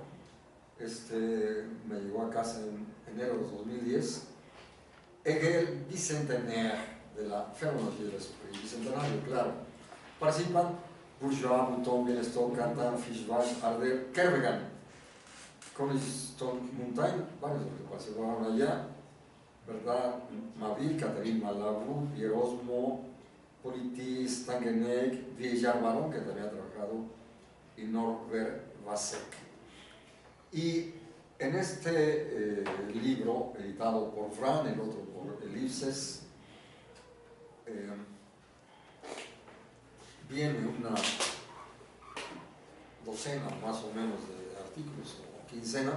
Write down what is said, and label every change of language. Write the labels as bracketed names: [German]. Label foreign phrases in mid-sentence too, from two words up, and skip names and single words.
[Spanish] Me llegó a casa en enero de 2010, Hegel Bicentenaire, de la Fenomenología del Esprit, bicentenario, claro. Participan Bourgeois, Mouton, Bienstock, Cantan, Fischbach, Arder, Kervegan, Coniston, Montaigne, varios de los que participaron allá, ¿verdad? Maville, Catherine Malabou, Pierre Osmo, Politis, Tangenek, Vieillard Baron, que también ha trabajado, y Norbert Vasek. Y en este libro, editado por Fran, el otro por Ellipses, viene una docena más o menos de artículos, o quincena.